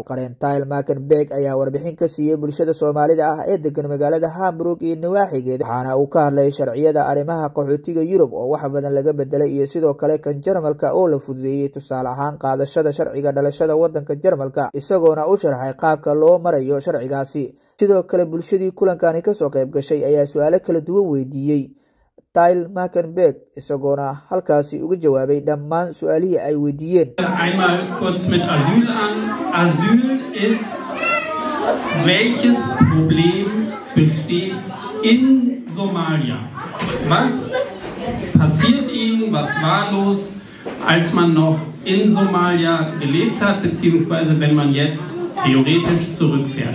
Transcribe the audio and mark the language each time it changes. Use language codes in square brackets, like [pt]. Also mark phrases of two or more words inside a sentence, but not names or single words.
[so] qareen Tyler Makenbeek ayaa warbixin ka siiyay bulshada Soomaalida ah ee degan magaalada Hamburg iyo nawaaxigeeda waxaana uu ka hadlay sharciyada arrimaha qaxootiga Yurub oo wax badan laga bedelay iyo sidoo kale kan Jarmalka oo la fududeeyay tusaale ahaan qaadashada sharciga dhalashada wadanka Jarmalka isagoona u sharaxay qaabka loo marayo sharcigaasi sidoo kale bulshadii kulankani ka soo qayb gashay ayaa su'aalo kala duwan weydiiyay Tyler Makenbeek isagoona halkaasi uga jawaabay dhammaan su'aalihii ay weydiiyeen. [de] Einmal kurz mit Asyl an. Asyl ist, welches Problem besteht in Somalia? Was passiert Ihnen, was war los, als man noch in Somalia gelebt hat, beziehungsweise wenn man jetzt theoretisch zurückfährt?